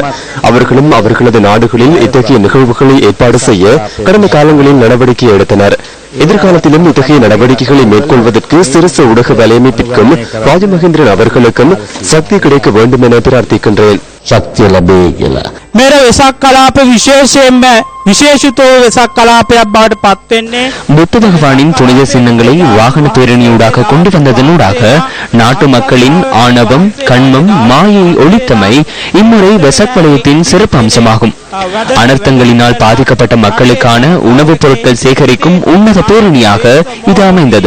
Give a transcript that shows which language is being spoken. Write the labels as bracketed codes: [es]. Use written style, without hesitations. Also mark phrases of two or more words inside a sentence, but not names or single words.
[ta] அவர்களும் அவர்களது நாடுகளில் இத்தகைய நிகழ்வுகளை ஏற்பாடு செய்ய கடந்த காலங்களில் நடவடிக்கை எடுத்தனர். எதிர்காலத்திலும் இத்தகைய நடவடிக்கைகளை மேற்கொள்வதற்கு சிரச ஊடக வலையமைப்பிற்கும் ராஜமகேந்திரன் அவர்களுக்கும் சக்தி கிடைக்க வேண்டும் என பிரார்த்திக்கின்றேன். [si] ශක්ති ලැබේ කියලා मेरा වෙසක් කලාප විශේෂයෙන්ම විශේෂිතෝ වෙසක් කලාපයක් බවට පත් වෙන්නේ [ta] புத்த பகவானின் புனித சின்னங்களை வாகன பேரணியூடாக கொண்டு வந்ததனூடாக நாட்டு மக்களின் ஆணவம், கண்மம், மாயை ஒழித்தமை இம்முறை வெசாக் வலயத்தின் சிறப்பு அம்சமாகும். அனர்த்தங்களினால் பாதிக்கப்பட்ட மக்களுக்கான உணவுப் பொருட்கள் சேகரிக்கும் உன்னத பேரணியாக இது அமைந்தது.